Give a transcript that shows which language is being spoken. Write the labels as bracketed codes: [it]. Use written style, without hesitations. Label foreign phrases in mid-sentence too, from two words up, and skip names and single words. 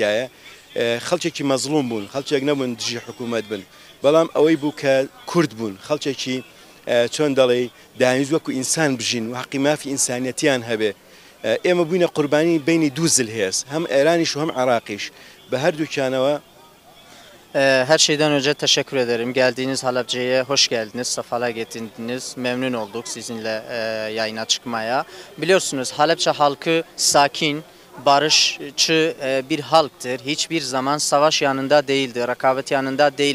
[ckb] خەڵکێکی مەزلوم بوون، خەڵکێک نەبوون دژی حکوومەت بن. بەڵام ئەوەی بوو کە کورد بوون خەڵکێکی چۆن دەڵێ داهێز وەکو ئینسان بژین و حەقی مافی ئینسانیەتیان هەبێ ئێمە بووینە قوربانی بینی دوو زلهێز هەم ئێرانیش و هەم عراقیش بە هەردووکیانەوە. [tr] Her şeyden önce teşekkür ederim. Geldiğiniz Halepçe'ye hoş geldiniz, sefalar getirdiniz. Memnun olduk sizinle yayına çıkmaya. Biliyorsunuz Halepçe halkı sakin, barışçı bir halktır. Hiçbir zaman savaş yanında değildir, rekabet yanında değil.